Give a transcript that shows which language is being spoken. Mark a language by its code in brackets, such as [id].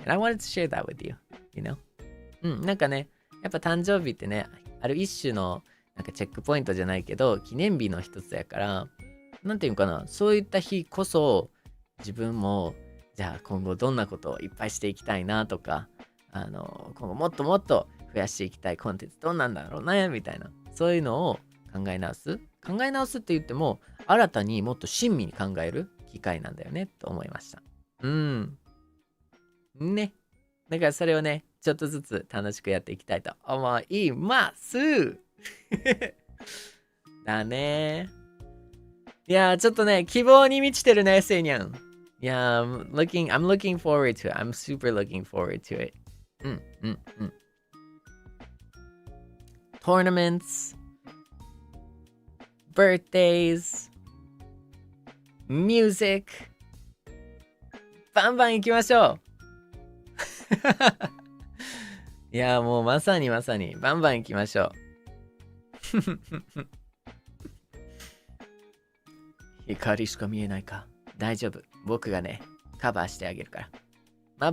[en] And I wanted to share that with you, [ja] なんかね、やっぱ誕生日ってね、ある一種のなんかチェックポイントじゃないけど、記念日の一つやから、なんていうかな、そういった日こそ、自分も、じゃあ今後どんなことをいっぱいしていきたいなとか、今後もっともっと増やしていきたいコンテンツどんなんだろうね、みたいな、そういうのを考え直すって言っても、新たにもっと親身に考える機会なんだよね、と思いました。ね。だからそれをね、ちょっとずつ楽しくやっていきたいと思いますだね。いやー、ちょっとね、希望に満ちてるね、セイニャン。 [en] いやー、I'm looking forward to it. I'm super looking forward to it. Tournaments, birthdays, music. [ja] バンバン行きましょういやもうまさにバンバン行きましょう光しか見えないか。大丈夫、僕がねカバーしてあげるから。